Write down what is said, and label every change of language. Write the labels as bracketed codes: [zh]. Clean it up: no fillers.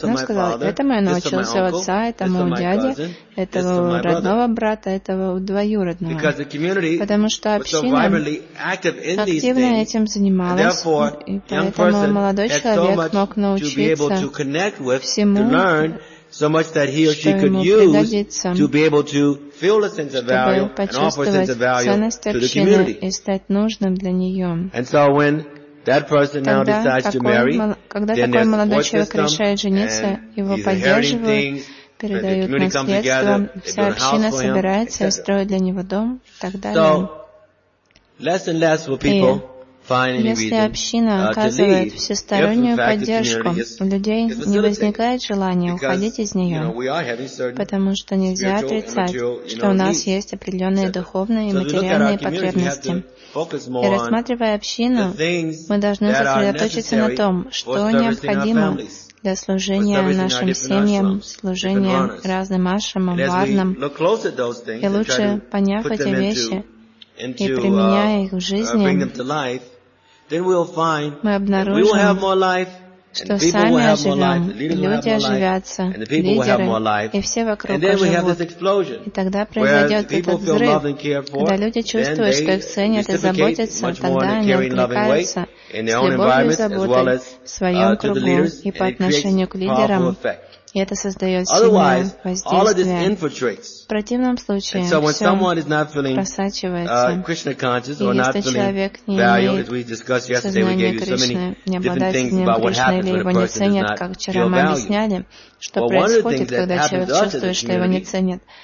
[ru] Он сказал, этому я научился у отца, этому у дяди, этого у родного брата, этого у двоюродного. Потому что община активно этим занималась, и поэтому молодой человек мог научиться всему, [en] so much that he or she could use to be able to feel a sense of value and offer a sense of value to the community. And so when that person now decides to marry, then there's support system, and he's inheriting things, and the community comes together, they build a house for him, etc. So, less and less will people [ru] Если община оказывает всестороннюю поддержку, у людей не возникает желания уходить из нее, потому что нельзя отрицать, что у нас есть определенные духовные и материальные потребности. И рассматривая общину, мы должны сосредоточиться на том, что необходимо для служения нашим семьям, служения разным ашрамам, варнам, и лучше поняв эти вещи и применяя их в жизни, [en] then we'll find that we will have more life, and the people will have more life, the leaders will have more life, and the people will have more life, and then we have this explosion, where the people feel loved and cared for, then they reciprocate much more in a caring, loving way, in their own environment, as well as to the leaders, and it creates powerful effect. [ru] И это создает сильное воздействие. В противном случае, все просачивается. И если человек не имеет сознания Кришны, не обладает сознанием Кришны, или его не ценят, как вчера мы объясняли, что происходит, когда человек чувствует, что его не ценят.